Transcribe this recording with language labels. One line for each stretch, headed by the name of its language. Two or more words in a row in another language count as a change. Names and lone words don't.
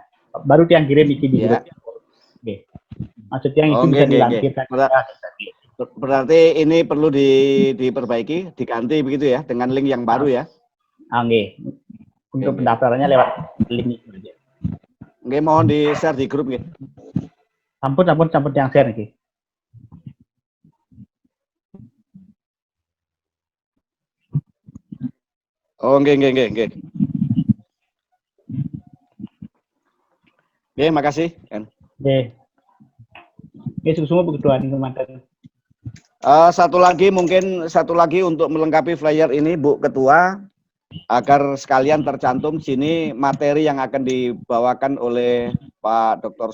Indonesian: Baru yang kirim di grup. Oke. Maksudnya itu bisa dilampirkan. Berarti ini perlu diperbaiki, diganti begitu ya, dengan link yang baru ya. Nggih. Untuk pendaftarannya lewat link itu aja. Nggih, mohon di-share di grup nggih. Sampun yang share nggih. Oh, nggih. Oke, makasih. Oke. Oke, semua begitu nih teman-teman. Satu lagi untuk melengkapi flyer ini, Bu Ketua, agar sekalian tercantum sini materi yang akan dibawakan oleh Pak Dr.